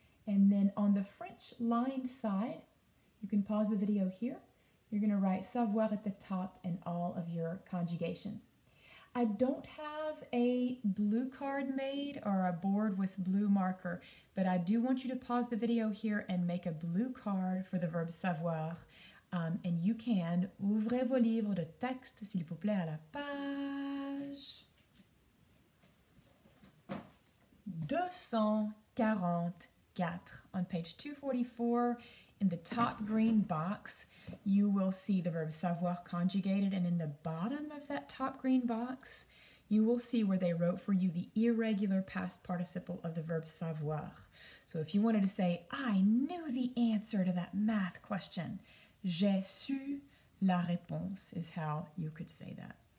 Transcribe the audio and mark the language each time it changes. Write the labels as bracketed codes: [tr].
[en] And then on the French lined side, you can pause the video here. you're going to write savoir at the top in all of your conjugations. I don't have a blue card made or a board with blue marker, but I do want you to pause the video here and make a blue card for the verb savoir. And you can [fr] ouvrez vos livres de texte, s'il vous plaît, à la page 244. [en] On page 244, in the top green box, you will see the verb savoir conjugated, and in the bottom of that top green box, you will see where they wrote for you the irregular past participle of the verb savoir. So if you wanted to say, I knew the answer to that math question, [fr] j'ai su la réponse [en] is how you could say that.